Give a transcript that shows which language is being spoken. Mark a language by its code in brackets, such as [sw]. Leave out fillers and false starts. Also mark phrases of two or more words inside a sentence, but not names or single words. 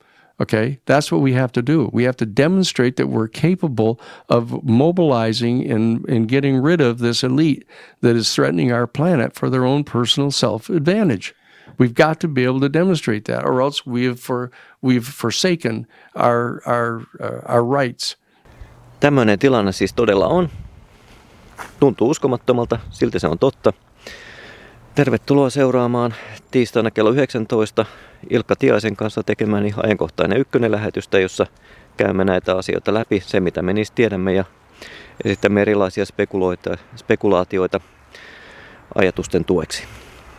[en] Okay, that's what we have to do. We have to demonstrate that we're capable of mobilizing and getting rid of this elite that is threatening our planet for their own personal self-advantage. We've got to be able to demonstrate that, or else we've forsaken our rights. [fi] Tämmöinen tilanne siis todella on. Tuntuu uskomattomalta, silti se on totta. Tervetuloa seuraamaan tiistaina kello 19 Ilkka Tiaisen kanssa tekemäni Ajankohtainen Ykkönen -lähetystä, jossa käymme näitä asioita läpi, se mitä me niistä tiedämme ja esitämme erilaisia spekulaatioita ajatusten tueksi.